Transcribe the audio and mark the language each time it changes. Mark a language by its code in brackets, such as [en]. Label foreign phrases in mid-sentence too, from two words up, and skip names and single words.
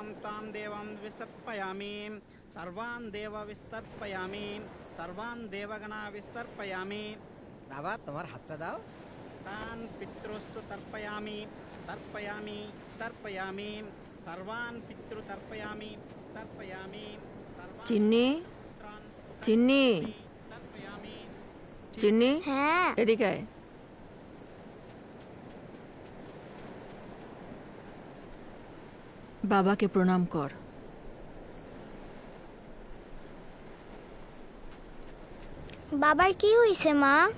[sa] तां देवां विसर्पयामि सर्वान् देव विस्तर्पयामि सर्वान् देवगणा विस्तर्पयामि। [bn] বাবা তোমার হাতটা দাও। [sa] तान् पितृस्तु तर्पयामि तर्पयामि तर्पयामि सर्वान् पितृ तर्पयामि तर्पयामि [bn] চিন্নি, চিন্নি, [sa] तर्पयामि। [bn] চিন্নি, হ্যাঁ এদিকে আয়। বাবাকে প্রণাম কর। বাবার কি হইছে মা?